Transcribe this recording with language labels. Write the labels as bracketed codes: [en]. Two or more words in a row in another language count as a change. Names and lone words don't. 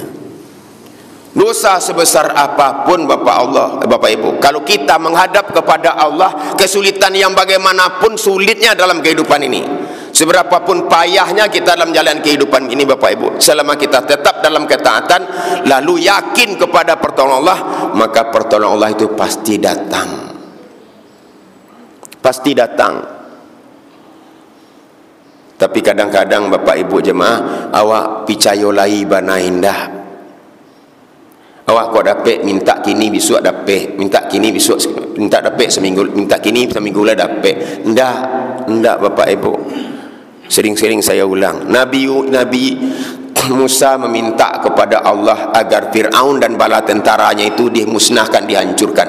[id] Dosa sebesar apapun Bapak Ibu, kalau kita menghadap kepada Allah, kesulitan yang bagaimanapun sulitnya dalam kehidupan ini, seberapapun payahnya kita dalam jalan kehidupan ini Bapak Ibu, selama kita tetap dalam ketaatan lalu yakin kepada pertolongan Allah, maka pertolongan Allah itu pasti datang. Pasti datang. Tapi kadang-kadang Bapak Ibu jemaah, [min] awak picayolai bana indah. Awak kau dapat minta kini besok dapat, minta kini besok minta dapat seminggu, minta kini seminggu lah dapat. Ndak Bapak Ibu. [id] Sering-sering saya ulang, Nabi Musa meminta kepada Allah agar Fir'aun dan bala tentaranya itu dimusnahkan, dihancurkan.